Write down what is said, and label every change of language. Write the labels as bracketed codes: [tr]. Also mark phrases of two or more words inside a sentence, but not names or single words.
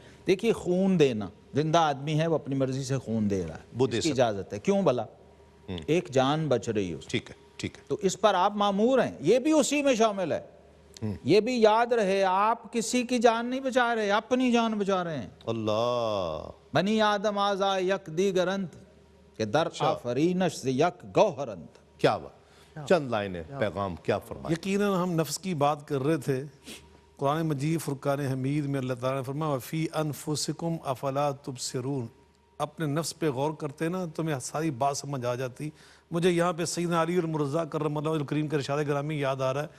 [ur] دیکھیے خون دینا, زندہ آدمی ہے وہ اپنی مرضی سے خون دے رہا ہے, وہ دے اس کی اجازت ہے. کیوں بھلا؟ ایک جان بچ رہی ہے, ٹھیک ہے. ٹھیک ہے. تو اس پر آپ مامور ہیں, یہ بھی اسی میں شامل ہے. یہ بھی یاد رہے آپ کسی کی جان نہیں بچا رہے, اپنی جان بچا رہے ہیں. اللہ. [fa] بنی آدم آزا یک دیگرند کہ در آفرینش ز یک گوہرند. [ur] کیا بات, چند لائنیں پیغام کیا فرمائے. یقیناً ہم نفس کی بات کر رہے تھے. قرآن مجید فرقان حمید میں اللہ تعالیٰ نے فرمایا [ar] وفی انفسکم افلا تبصرون. [ur] اپنے نفس پہ غور کرتے نا تمہیں ساری بات سمجھ آ جاتی. مجھے یہاں پہ سیدنا علی المرضا [ar] کرم اللہ وجہ الکریم [ur] کے ارشاد گرامی یاد آ رہا ہے.